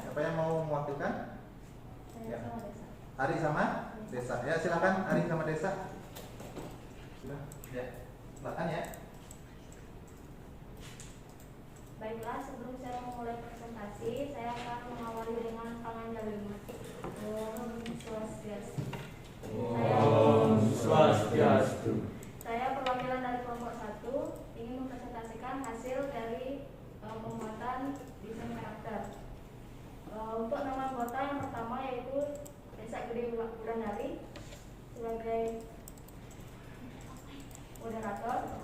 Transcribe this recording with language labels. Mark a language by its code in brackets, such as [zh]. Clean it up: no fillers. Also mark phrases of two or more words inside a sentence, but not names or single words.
[id] Siapa yang mau mewakilkan? Saya sama Desa. Ari sama Desa. Ya, silakan Ari sama Desa. Sudah. Ya. Silakan ya. Baiklah, sebelum saya memulai presentasi, saya akan mengawali dengan pangandaling. Om Swastiastu. Om Swastiastu. Saya perwakilan dari kelompok 1 ingin mempresentasikan hasil dari pembuatan desain karakter. Untuk nama anggota yang pertama yaitu Desa Gede Wulandari sebagai moderator.